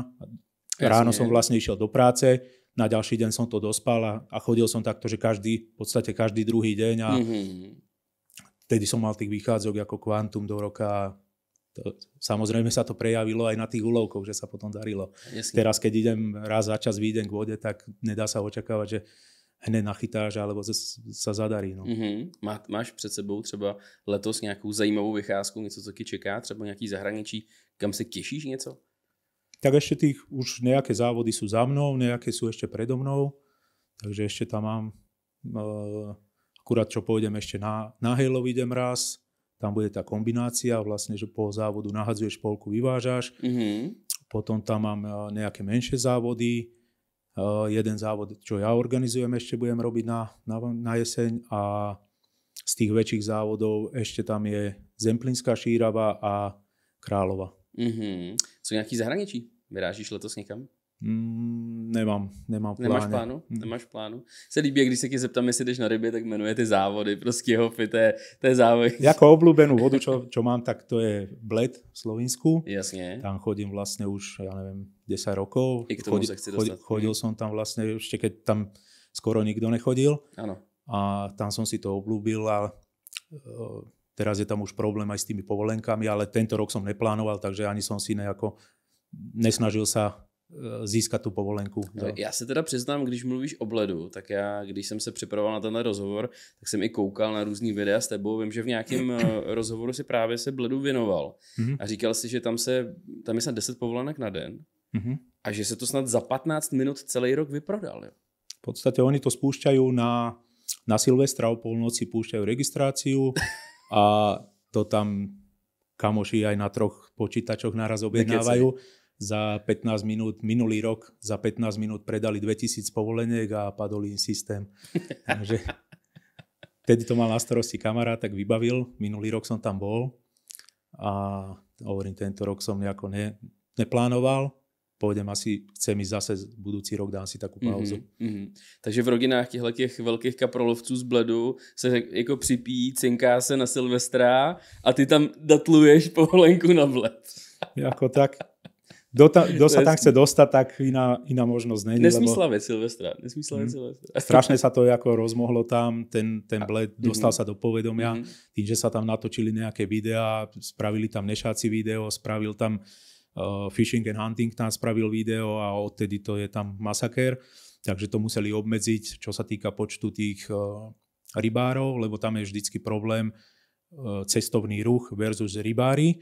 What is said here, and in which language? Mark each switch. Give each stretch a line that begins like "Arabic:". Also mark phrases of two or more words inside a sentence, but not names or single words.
Slovak: Ráno som vlastne išiel do práce, na ďalší deň som to dospal a chodil som takto, že v podstate každý druhý deň a vtedy som mal tých vychádzok ako kvantum do roka. Samozrejme sa to prejavilo aj na tých úlovkoch, že sa potom darilo. Jasne. Teraz, keď idem raz za čas výjdem k vode, tak nedá sa očakávať, že hned nachytáš, alebo sa zadarí. No.
Czech: Máš před sebou třeba letos nějakou zajímavou vycházku, něco, co ti čeká, třeba nějaký zahraničí, kam se těšíš něco?
Slovak: Tak ešte tých už nejaké závody sú za mnou, nejaké sú ešte predo mnou, takže ešte tam mám, akurát čo pôjdem ešte na Hejlov idem raz, tam bude tá kombinácia, vlastne, že po závodu nahadzuješ polku, vyvážaš, potom tam mám nejaké menšie závody, jeden závod, čo ja organizujem, ešte budem robiť na jeseň a z tých väčších závodov ešte tam je Zemplínská Šírava a Králova.
Czech: Co nějaký zahraničí? Vyrážíš letos někam?
Slovak: Nemám plánu.
Czech: Nemáš plánu? Se líbí, když se tě zeptám, jestli jdeš na ryby, tak jmenuje ty závody, prostě Hofi, to je závod.
Slovak: Jako obľúbenú vodu, čo mám, tak to je Bled v Slovensku.
Czech: Jasně.
Slovak: Tam chodím vlastne už, ja neviem, 10 rokov. I k tomu sa chci dostať. Chodil som tam vlastne, ešte keď tam skoro nikto nechodil. Áno. A tam som si to obľúbil a teraz je tam už problém aj s tými povolenkami, ale tento rok som neplánoval, takže ani som si nesnažil sa získat tu povolenku.
Czech: Já se teda přiznám, když mluvíš o Bledu, tak já, když jsem se připravoval na tenhle rozhovor, tak jsem i koukal na různý videa s tebou. Vím, že v nějakém rozhovoru si právě se Bledu věnoval. A říkal si, že tam je snad 10 povolenek na den a že se to snad za 15 minut celý rok vyprodal. Jo?
Slovak: V podstate oni to spúšťajú na Silvestra o polnoci, púšťajú registráciu a to tam kamoši aj na 3 počítačoch naraz objednávajú. Za 15 minút, minulý rok, za 15 minút predali 2000 povoleniek a padol im systém. Takže vtedy to mal na starosti kamarát, tak vybavil. Minulý rok som tam bol a hovorím, tento rok som nejako neplánoval. Pôjdem asi, chcem ísť zase budúci rok, dám si takú pauzu.
Czech: Takže v rodinách těch velkých kaprolovců z Bledu se jako připíjí, cinká se na Silvestra a ty tam datluješ povolenku na Bled. Jako tak.
Slovak: Kto sa tam chce dostať, tak iná možnosť není. Nesmí slaviť Silvestra. Strašne sa to ako rozmohlo tam, ten Bled dostal sa do povedomia, tým, že sa tam natočili nejaké videá, spravili tam Nešáci video, spravil tam Fishing and Hunting, tam spravil video a odtedy to je tam masakér, takže to museli obmedziť, čo sa týka počtu tých rybárov, lebo tam je vždycky problém cestovný ruch versus rybári.